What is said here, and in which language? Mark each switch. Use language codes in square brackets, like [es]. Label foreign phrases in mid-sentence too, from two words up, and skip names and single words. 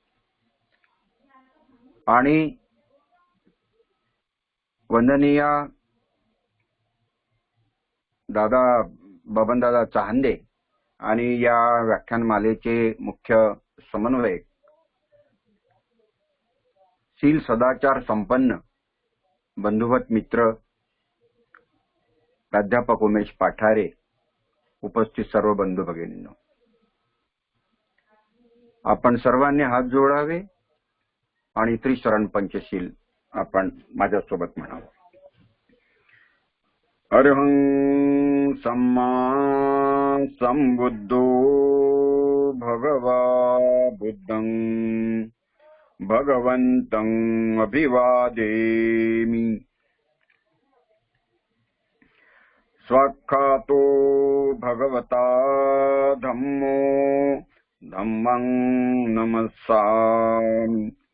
[mr] आणि वंदनीय दादा बबनदादा चहांदे आणि या व्याख्यानमालेचे मुख्य समन्वयक शील सदाचार संपन्न बंधुवत मित्र प्राध्यापक उमेश पाठारे, उपस्थित सर्व बंधू भगिनींनो, आपण सर्वांनी हात जोडावे आणि त्रिशरण पंचशील आपण माझ्यासोबत म्हणावं. [pi] अरहं सम्मा संबुद्धो भगवा बुद्धं भगवन्तं अभिवादेमि. स्वाख्यातो भगवता धम्मो धम्मं नमस्सामि.